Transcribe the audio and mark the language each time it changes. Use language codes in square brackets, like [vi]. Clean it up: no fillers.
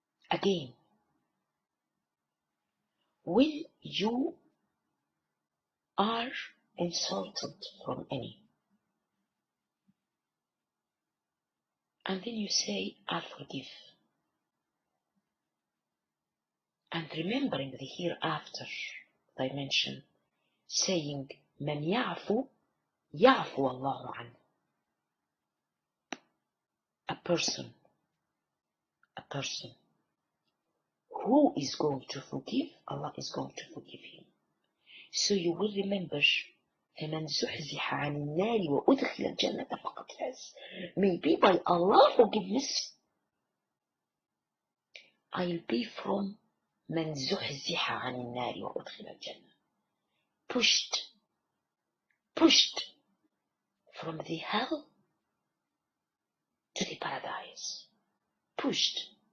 [en] Again, when you are insulted from any, and then you say, I forgive, and remembering the hereafter dimension, saying, [ar] من يعفو يعفو الله عنه. [en] A person who is going to forgive, Allah is going to forgive him. So you will remember, [ar] فمن زحزح عن النار وأدخل الجنة فقد فاز. [en] Maybe by Allah forgiveness, I'll be from [ar] من زحزح عن النار وأدخل الجنة. [en] Pushed from the hell to the paradise. Pushed.